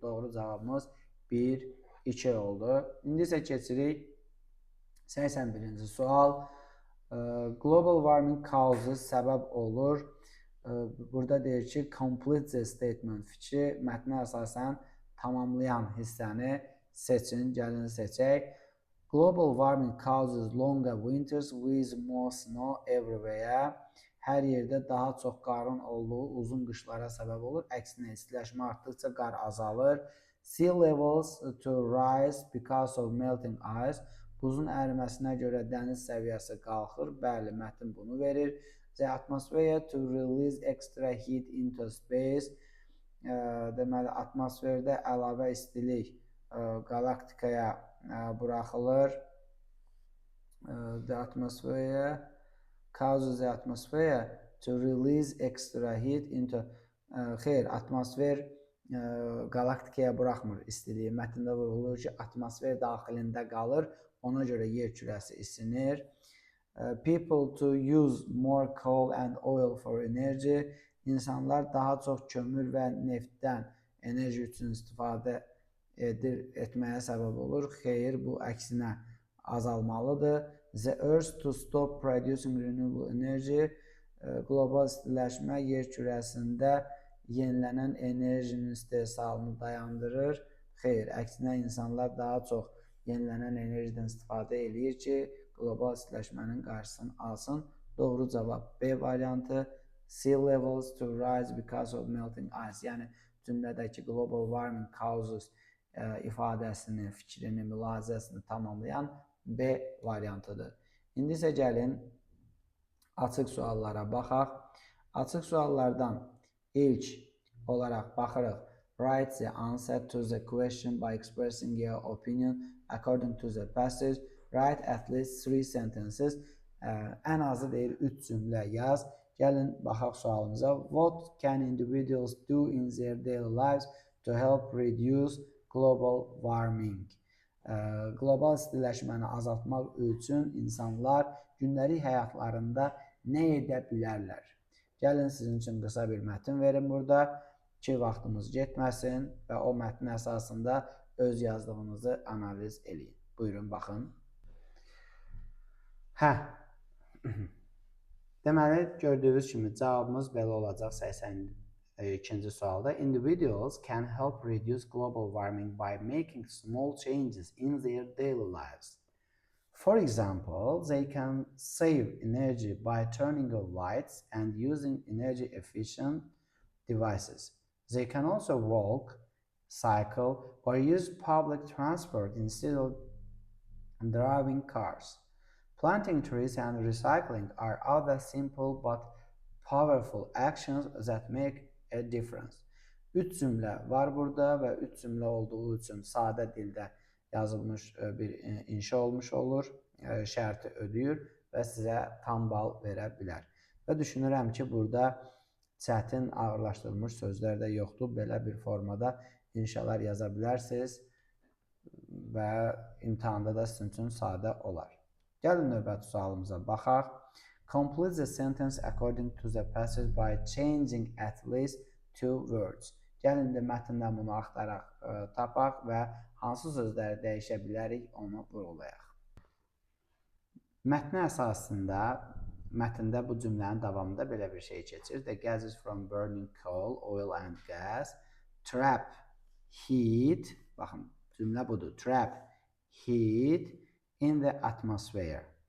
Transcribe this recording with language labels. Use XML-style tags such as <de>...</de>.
<az>Doğru cavabımız 1, 2 oldu. İndi isə keçirik 81-ci sual.</az> <en>Global warming causes</en> <az>səbəb olur. Burada deyir ki,</az> <en>complete the statement</en> <az>fikri mətnə əsasən tamamlayan hissəni seçin, gəlin seçək.</az> <en>Global warming causes longer winters with more snow everywhere.</en> <az>Hər yerdə daha çox qarın olduğu uzun qışlara səbəb olur. Əksinə, istiləşmə artdıqca qar azalır.</az> <en>Sea levels to rise because of melting ice.</en> <az>Buzun əriməsinə görə dəniz səviyyəsi qalxır. Bəli, mətn bunu verir.</az> <en>The atmosphere to release extra heat into space.</en> <az>Deməli, atmosferdə əlavə istilik qalaktikaya buraxılır.</az> <en>The atmosphere causes the atmosphere to release extra heat into...</en> <az>Xeyr, atmosfer qalaktikaya buraxmır istiliyi. Mətndə vurğulayır ki, atmosfer daxilində qalır. Ona görə yer kürəsi isinir.</az> <en>People to use more coal and oil for energy.</en> <az>İnsanlar daha çox kömür və neftdən enerji üçün istifadə etməyə səbəb olur. Xeyr, bu əksinə azalmalıdır.</az> <en>The earth to stop producing renewable energy.</en> <az>Qlobal istiləşmə yer kürəsində yenilənən enerjinin istehsalını dayandırır. Xeyr, əksinə insanlar daha çox yenilənən enerjidən istifadə edir ki, qlobal istiləşmənin qarşısını alsın. Doğru cavab B variantı.</az> <en>Sea levels to rise because of melting ice.</en> <az>Yəni, cümlədəki</az> <en>global warming causes</en> <az>ifadəsini, fikrini, mülahizəsini tamamlayan B variantıdır. İndi isə gəlin açıq suallara baxaq. Açıq suallardan ilk olaraq baxırıq.</az> <en>Write the answer to the question by expressing your opinion according to the passage. Write at least 3 sentences.</en> <az>Ən azı deyir 3 cümlə yaz. Gəlin baxaq sualımıza.</az> <en>What can individuals do in their daily lives to help reduce global warming?</en> <az>Qlobal istiləşməni azaltmaq üçün insanlar gündəlik həyatlarında nə edə bilərlər? Gəlin sizin üçün qısa bir mətn verin burada ki, vaxtımız getməsin və o mətn əsasında öz yazdığınızı analiz eləyin. Buyurun, baxın. Deməli, gördüyünüz kimi cavabımız belə olacaq 82-ci sualda.</az> <en>Individuals can help reduce global warming by making small changes in their daily lives. For example, they can save energy by turning off lights and using energy-efficient devices. They can also walk, cycle, or use public transport instead of driving cars. Planting trees and recycling are other simple but powerful actions that make a difference.</en> <az>3 cümlə var burada və 3 cümlə olduğu üçün sadə dildə yazılmış bir inşa olmuş olur, şərti ödəyir və sizə tam bal verə bilər. Və düşünürəm ki, burada çətin, ağırlaşdırılmış sözlər də yoxdur. Belə bir formada inşalar yaza bilərsiniz və imtahanda da sizin üçün sadə olar. Gəlin növbəti sualımıza baxaq.</az> <en>Complete the sentence according to the passage by changing at least 2 words.</en> <az>Gəlin də mətndən bunu axtaraq tapaq və hansı sözləri dəyişə bilərik, onu vurğulayaq. Mətnə əsasında, mətndə bu cümlənin davamında belə bir şey keçir.</az> <en>The gases from burning coal, oil and gas trap heat,</en> <az>baxın, cümlə budur,</az> <en>trap heat in the atmosphere.</en>